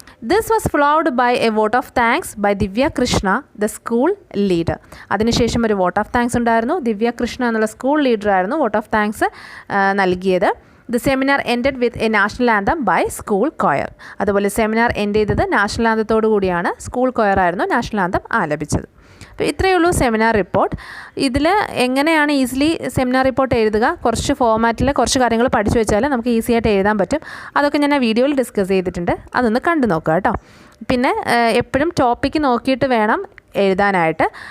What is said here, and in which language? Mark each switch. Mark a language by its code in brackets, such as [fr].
[en] This was followed by a vote of thanks by Divya Krishna, the school leader. [ml] അതിനുശേഷം ഒരു vote of thanks ഉണ്ടായിരുന്നു. ദിവ്യ കൃഷ്ണ എന്നുള്ള school ലീഡറായിരുന്നു vote of thanks നൽകിയത്. [en] The seminar ended with a national anthem by school choir. [ml] അതുപോലെ seminar end ചെയ്തത് national ആന്തത്തോടു കൂടിയാണ്. School choir ആയിരുന്നു national anthem ആലപിച്ചത്. അപ്പോൾ ഇത്രയേ ഉള്ളൂ സെമിനാർ റിപ്പോർട്ട്. ഇതിൽ എങ്ങനെയാണ് ഈസിലി സെമിനാർ റിപ്പോർട്ട് എഴുതുക? കുറച്ച് ഫോമാറ്റിൽ കുറച്ച് കാര്യങ്ങൾ പഠിച്ചു വെച്ചാൽ നമുക്ക് ഈസി ആയിട്ട് എഴുതാൻ പറ്റും. അതൊക്കെ ഞാൻ ആ വീഡിയോയിൽ ഡിസ്കസ് ചെയ്തിട്ടുണ്ട്. അതൊന്ന് കണ്ടു നോക്കുക കേട്ടോ. പിന്നെ എപ്പോഴും ടോപ്പിക്ക് നോക്കിയിട്ട് വേണം എഴുതാനായിട്ട്.